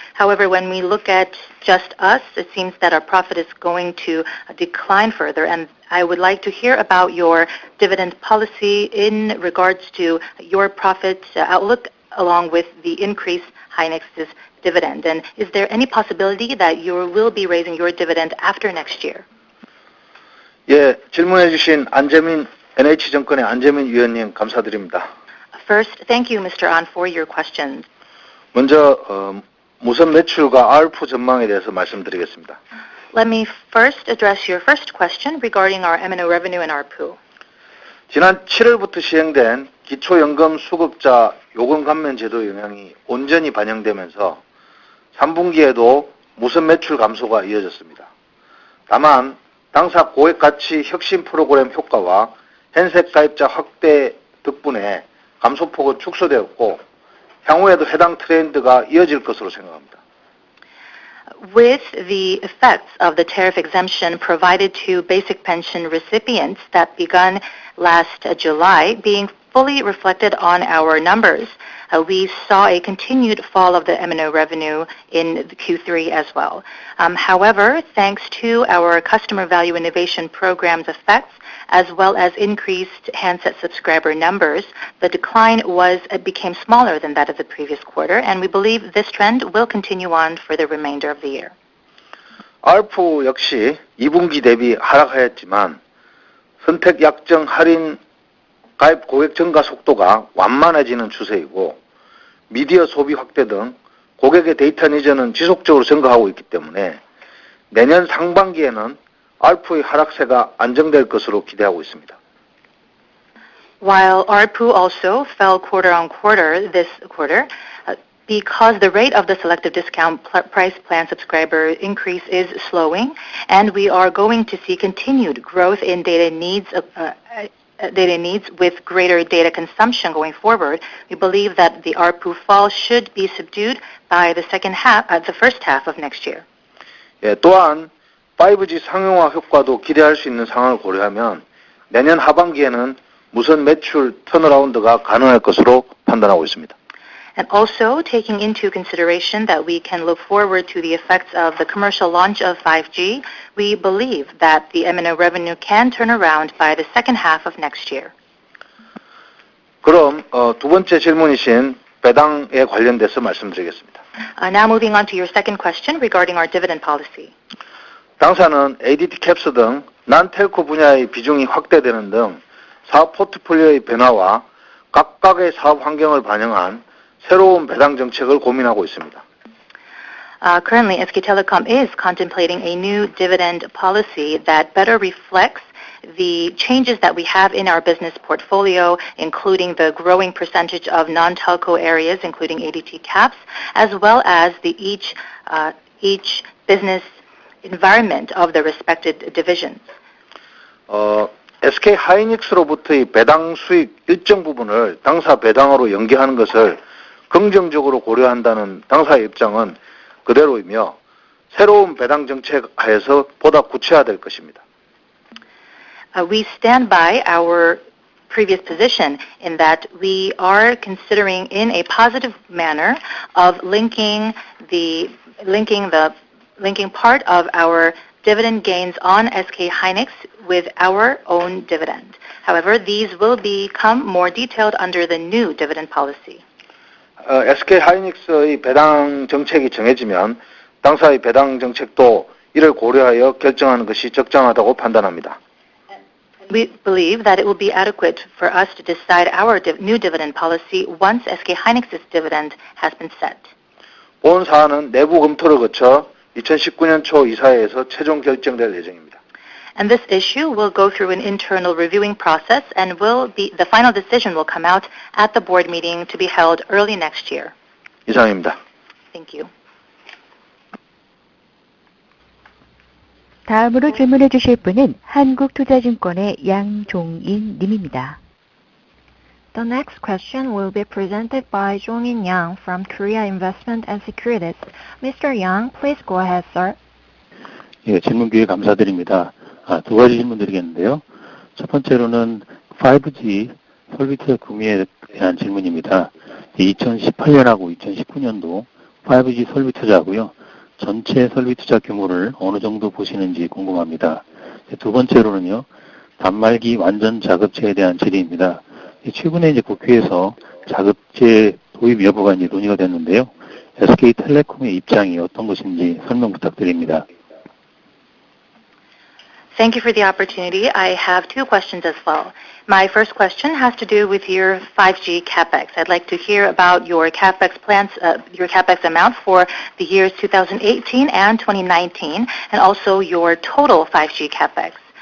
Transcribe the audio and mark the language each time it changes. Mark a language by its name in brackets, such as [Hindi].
[English] However, when we look at just us, it seems that our profit is going to decline further, and I would like to hear about your dividend policy in regards to your profit outlook along with the increase Hynix's dividend. And is there any possibility that you will be raising your dividend after next year? [Korean] 예, 질문해 주신 NH증권의 안재민 위원님 감사드립니다. [English] First, thank you, Mr. An, for your questions. [Korean] 먼저 무선 매출과 ARPU 전망에 대해서 말씀드리겠습니다. [English] Let me first address your first question regarding our M&O revenue and ARPU. [Korean] 지난 7월부터 시행된 기초연금 수급자 요금 감면 제도 영향이 온전히 반영되면서 3분기에도 무선 매출 감소가 이어졌습니다. 다만 당사 고액 가치 혁신 프로그램 효과와 핸셋 가입자 확대 덕분에 감소폭은 축소되었고 향후에도 해당 트렌드가 이어질 것으로 생각합니다. [English] With the effects of the tariff exemption provided to basic pension recipients that begun last July being fully reflected on our numbers, we saw a continued fall of the M&O revenue in Q3 as well. However, thanks to our customer value innovation program's effects, as well as increased handset subscriber numbers, the decline became smaller than that of the previous quarter, and we believe this trend will continue on for the remainder of the year. [Korean] ARPU 역시 2분기 대비 하락하였지만 선택 약정 할인 가입 고객 증가 속도가 완만해지는 추세이고 미디어 소비 확대 등 고객의 데이터 니즈는 지속적으로 증가하고 있기 때문에 내년 상반기에는 ARPU의 하락세가 안정될 것으로 기대하고 있습니다. [English] While ARPU also fell quarter on quarter this quarter, because the rate of the selective discount price plan subscriber increase is slowing, and we are going to see continued growth in data needs with greater data consumption going forward, we believe that the ARPU fall should be subdued by the first half of next year. [Korean] 예, 또한 5G 상용화 효과도 기대할 수 있는 상황을 고려하면 내년 하반기에는 무선 매출 턴어라운드가 가능할 것으로 판단하고 있습니다. [English] And also taking into consideration that we can look forward to the effects of the commercial launch of 5G, we believe that the M&O revenue can turn around by the second half of next year. [Korean] 그럼 두 번째 질문이신 배당에 관련돼서 말씀드리겠습니다. [English] Now moving on to your second question regarding our dividend policy. [Korean] 당사는 ADT 캡스 등 난텔코 분야의 비중이 확대되는 등 사업 포트폴리오의 변화와 각각의 사업 환경을 반영한 새로운 배당 정책을 고민하고 있습니다. [English] Currently, SK Telecom is contemplating a new dividend policy that better reflects the changes that we have in our business portfolio, including the growing percentage of non-telco areas, including ADT caps, as well as the each business environment of the respected divisions. [Korean] SK 하이닉스로부터의 배당 수익 일정 부분을 당사 배당으로 연계하는 것을 긍정적으로 고려한다는 당사의 입장은 그대로이며 새로운 배당 정책 하에서 보다 구체화될 것입니다. [English] We stand by our previous position in that we are considering in a positive manner of linking part of our dividend gains on SK hynix with our own dividend. However, these will become more detailed under the new dividend policy. [Korean] SK 하이닉스의 배당 정책이 정해지면 당사의 배당 정책도 이를 고려하여 결정하는 것이 적정하다고 판단합니다. [English] We believe that it will be adequate for us to decide our new dividend policy once SK hynix's dividend has been set. [Korean] 본 사안은 내부 검토를 거쳐 2019년 초 이사회에서 최종 결정될 예정입니다. [English] And this issue will go through an internal reviewing process and the final decision will come out at the board meeting to be held early next year. [Korean] 이상입니다. [English] Thank you. [Korean] 다음으로 질문해 주실 분은 한국투자증권의 양종인 님입니다. [English] The next question will be presented by Jong-in Yang from Korea Investment and Securities. Mr. Yang, please go ahead, sir. [Korean] 예, 질문 기회 감사드립니다. 두 가지 질문 드리겠는데요. 첫 번째로는 5G 설비 투자 구매에 대한 질문입니다. 2018년하고 2019년도 5G 설비 투자하고요. 전체 설비 투자 규모를 어느 정도 보시는지 궁금합니다. 두 번째로는요. 단말기 완전 자급제에 대한 질의입니다. 최근에 이제 국회에서 자급제 도입 여부가 이제 논의가 됐는데요. SK텔레콤의 입장이 어떤 것인지 설명 부탁드립니다. [English] Thank you for the opportunity. I have two questions as well. My first question has to do with your 5G capex. I'd like to hear about your capex plans, your capex amount for the years 2018 and 2019, and also your total 5G capex.